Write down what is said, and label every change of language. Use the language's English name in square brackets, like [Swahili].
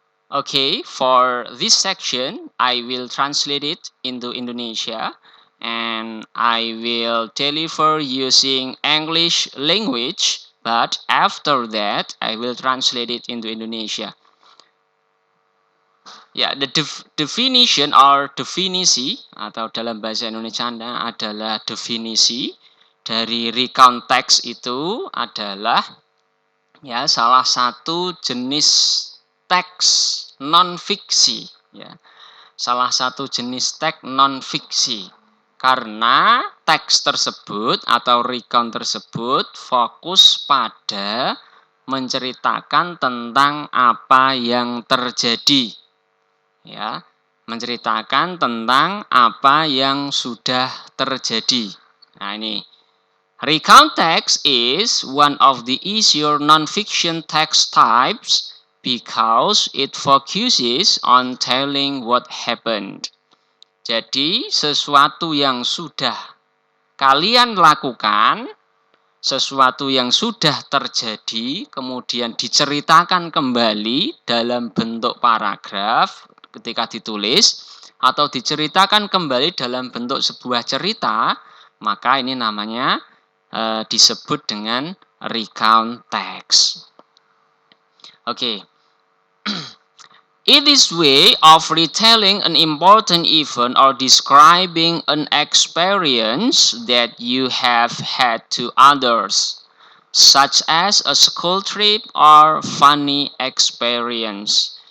[English] Okay, for this section, I will translate it into Indonesia and I will deliver using English language, but after that, I will translate it into Indonesia. [Indonesian] Ya, [English] the definition or [Indonesian] definisi atau dalam bahasa Indonesia adalah definisi dari recount text itu adalah ya salah satu jenis teks non fiksi ya. Salah satu jenis teks non fiksi. Karena teks tersebut atau recount tersebut fokus pada menceritakan tentang apa yang terjadi. Ya, menceritakan tentang apa yang sudah terjadi. Nah, ini [English] recount text is one of the easier non-fiction text types because it focuses on telling what happened. [Indonesian] Jadi, sesuatu yang sudah kalian lakukan, sesuatu yang sudah terjadi, kemudian diceritakan kembali dalam bentuk paragraf ketika ditulis, atau diceritakan kembali dalam bentuk sebuah cerita, maka ini namanya disebut dengan recount text. [English] Okay. It is way of retelling an important event or describing an experience that you have had to others, such as a school trip or funny experience.